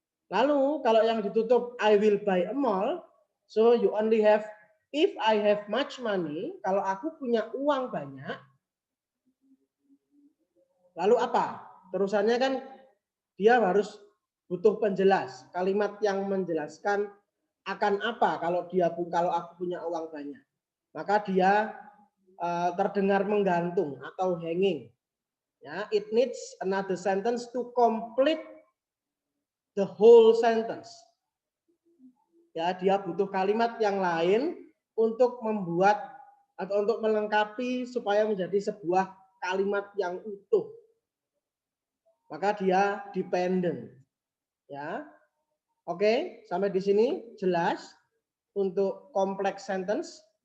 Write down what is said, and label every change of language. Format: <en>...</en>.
<id>Lalu kalau yang ditutup</id> <en>I will buy a mall, so you only have if I have much money,</en> <id>kalau aku punya uang banyak, lalu apa? Terusannya kan dia harus butuh penjelas, kalimat yang menjelaskan akan apa kalau aku punya uang banyak. Maka dia terdengar menggantung atau hanging. Ya,</id> <en>it needs another sentence to complete the whole sentence.</en> <id>Ya, dia butuh kalimat yang lain untuk membuat atau untuk melengkapi supaya menjadi sebuah kalimat yang utuh. Maka dia dependent. Ya. Oke, sampai di sini jelas untuk complex sentence.</id>